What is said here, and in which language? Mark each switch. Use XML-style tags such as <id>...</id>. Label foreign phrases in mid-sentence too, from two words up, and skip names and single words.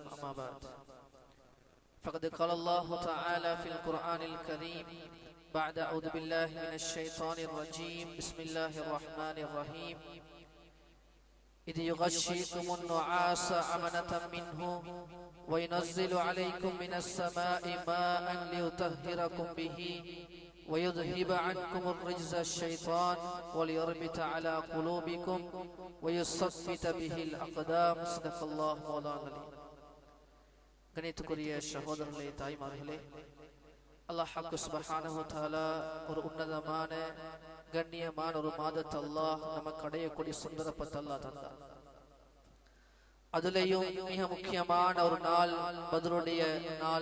<ar>أما بعد، فقد قال الله تعالى في القرآن الكريم بعد أعوذ بالله من الشيطان الرجيم بسم الله الرحمن الرحيم إذ يغشيكم النعاس أمنة منه وينزل عليكم من السماء ماء ليطهركم به ويذهب عنكم الرجز الشيطان وليربط على قلوبكم ويثبت به الأقدام. صدق الله مولانا العلي.</ar> <ta>கணித்துக்குரிய சகோதரர்களே, தாய்மார்களே,</ta> <ar>الله سبحانه وتعالى</ar> <ta>ஒரு உன்னதமான கண்ணியமான ஒரு மாதத்தை அல்லாஹ் நமக்கு அடையக்கூடிய சந்தர்ப்பத்தை அல்லாஹ் தந்தார். அதுலேயும் மிக முக்கியமான ஒரு நாள் பத்ருடைய நாள்.</ta>